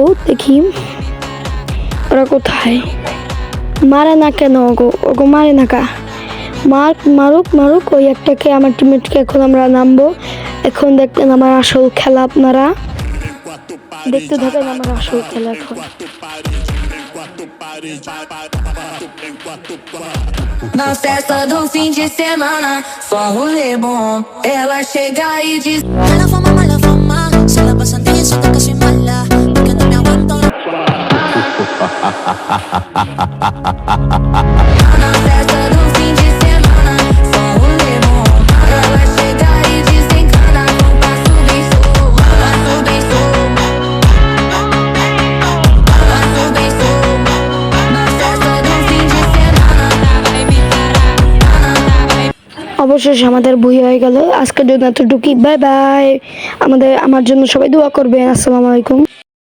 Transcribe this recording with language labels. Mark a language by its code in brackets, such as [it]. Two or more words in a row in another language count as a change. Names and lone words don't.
[bn] দেখি ওরা কোথায়, মারে না কেন, ওগো মারে না কা, মারুক ওই একটাকে, আমার টিমমেটকে। এখন আমরা নামবো। এখন দেখতেন আমার আসল খেলা, আপনারা দেখতে থাকেন আমার আসল খেলা। এখন [pt] na festa do fim de semana, só rolê bom. Ela chega e diz: [es] mala fama, se la pasan bien, siento que soy mala, porque no me aguanto. [pt] Na festa do fim de semana, só rolê bom. Ela chega e desencana, com passo bem solto, passo bem solto, passo bem solto. Na festa do fim de semana, vai me parar. [bn] অবশেষে আমাদের বই হয়ে গেল। আজকের জন্য এতটুকুই, বাই বাই। আমার জন্য সবাই দোয়া করবেন। আসসালামু আলাইকুম।